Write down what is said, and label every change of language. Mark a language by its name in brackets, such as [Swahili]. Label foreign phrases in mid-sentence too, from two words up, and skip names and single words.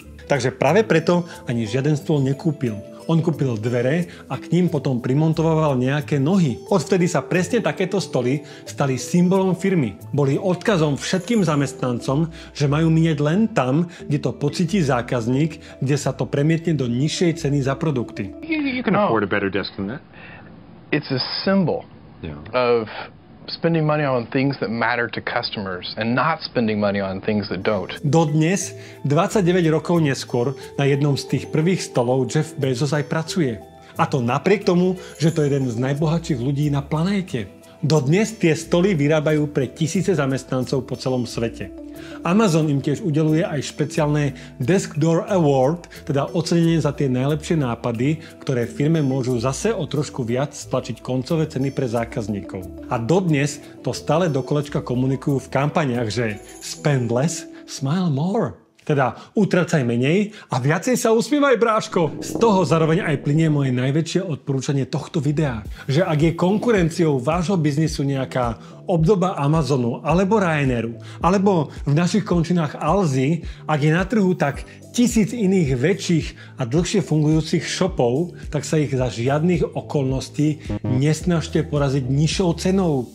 [Slovak] Takže práve preto ani žiaden stôl nekúpil. On kúpil dvere a k ním potom primontoval nejaké nohy. Odvtedy sa presne takéto stoly stali symbolom firmy. Boli odkazom všetkým zamestnancom, že majú míňať len tam, kde to pocíti zákazník, kde sa to premietne do nižšej ceny za produkty. [English] You can afford a better desk than that. It's a symbol of spending money on things that matter to customers and not spending money on things that don't. [Slovak] Dodnes, 29 rokov neskôr, na jednom z tých prvých stolov Jeff Bezos aj pracuje. A to napriek tomu, že to je jeden z najbohatších ľudí na planéte. Dodnes tie stoly vyrábajú pre tisíce zamestnancov po celom svete. Amazon im tiež udeľuje aj špeciálne Desk Door Award, teda ocenenie za tie najlepšie nápady, ktoré firme môžu zase o trošku viac stlačiť koncové ceny pre zákazníkov. A dodnes to stále do kolečka komunikujú v kampaniach, že [English] spend less, smile more. [Slovak] Teda utracaj menej a viacej sa usmievaj, bráško. Z toho zároveň aj plynie moje najväčšie odporúčanie tohto videa. Že ak je konkurenciou vášho biznisu nejaká obdoba Amazonu alebo Ryanairu, alebo v našich končinách Alzy, ak je na trhu tak 1000 iných väčších a dlhšie fungujúcich shopov, tak sa ich za žiadnych okolností nesnažte poraziť nižšou cenou.